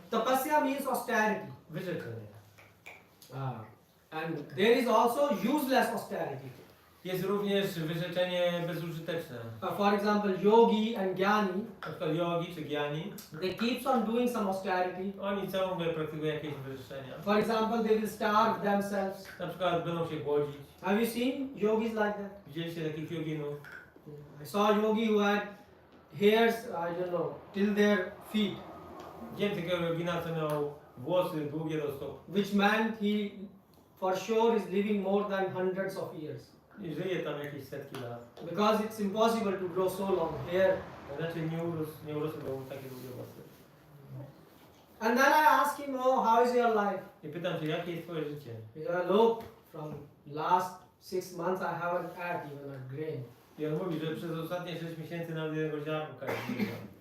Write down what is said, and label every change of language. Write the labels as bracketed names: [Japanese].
[English] Tapasya means austerity. [Polish] Wyrzeczenie. [English] And there is also useless austerity. [Polish] Jest również wyrzeczenie bezużyteczne. [English] For example, yogi and jnani, [Polish] Na przykład jogi czy giani, [English] they keeps on doing some austerity. [Polish] oni ciągle praktykują jakieś wyrzeczenia. [English] For example, they will starve themselves. [Polish] Na przykład będą się głodzić. [English] Have you seen yogis like that? [Polish] Widzieliście takich joginów? [English] I saw a yogi who had hairs, I don't know, till their feet, [Polish] Widziałem takiego jogina, co miał włosy długie do stóp. [English] which meant he for sure is living more than hundreds of years. [Polish] I żyje tam jakieś setki lat. [English] Because it's impossible to grow so long hair. [Polish] Znaczy nie urosły mu takie długie włosy. [English] And then I asked him, oh, how is your life? [Polish] I pytam się, jakie jest twoje życie? [English] He said, look, from last 6 months I haven't had even a grain. [Polish] I on mówi, że przez ostatnie 6 miesięcy nawet jednego ziarnka nie miał.